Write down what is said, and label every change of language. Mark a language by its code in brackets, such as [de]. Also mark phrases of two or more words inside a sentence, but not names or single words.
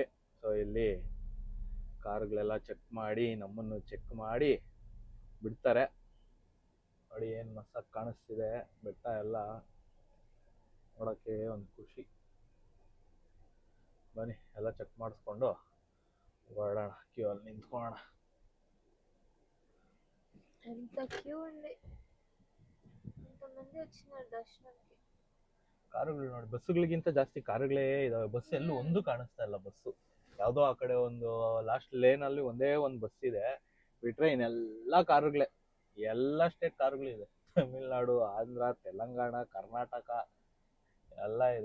[kn] ಸೊ ಇಲ್ಲಿ ಕಾರ್ಗಳೆಲ್ಲ ಚೆಕ್ ಮಾಡಿ ನಮ್ಮನ್ನು ಚೆಕ್ ಮಾಡಿ ಬಿಡ್ತಾರೆ. ನೋಡಿ ಏನು ಮಸ್ತಾಗಿ ಕಾಣಿಸ್ತಿದೆ ಬೆಟ್ಟ ಎಲ್ಲ ನೋಡೋಕ್ಕೆ ಒಂದು ಖುಷಿ. ಬನ್ನಿ ಎಲ್ಲ ಚೆಕ್ ಮಾಡಿಸ್ಕೊಂಡು ಹೊರಡೋಣ, ಕ್ಯೂ ಅಲ್ಲಿ ನಿಂತ್ಕೊಳ್ಳೋಣ. [te] ఎంత క్యూ ఉంది, ఎంతమంది వచ్చినారు దర్శనానికి. [kn] ಕಾರುಗಳು ನೋಡಿ, ಬಸ್ಸುಗಳಿಗಿಂತ ಜಾಸ್ತಿ ಕಾರುಗಳೇ ಇದಾವೆ. ಬಸ್ ಎಲ್ಲೂ ಒಂದು ಕಾಣಿಸ್ತಾ ಇಲ್ಲ. ಬಸ್ಸು ಯಾವುದೋ ಆ ಕಡೆ ಒಂದು ಲಾಸ್ಟ್ ಲೇನಲ್ಲಿ ಒಂದೇ ಒಂದು ಬಸ್ ಇದೆ, ಬಿಟ್ರೆ ಇನ್ನೆಲ್ಲ ಕಾರುಗಳೇ. ಎಲ್ಲ ಸ್ಟೇಟ್ ಕಾರುಗಳಿದೆ, ತಮಿಳ್ನಾಡು, ಆಂಧ್ರ, ತೆಲಂಗಾಣ, ಕರ್ನಾಟಕ ಎಲ್ಲ ಇದೆ.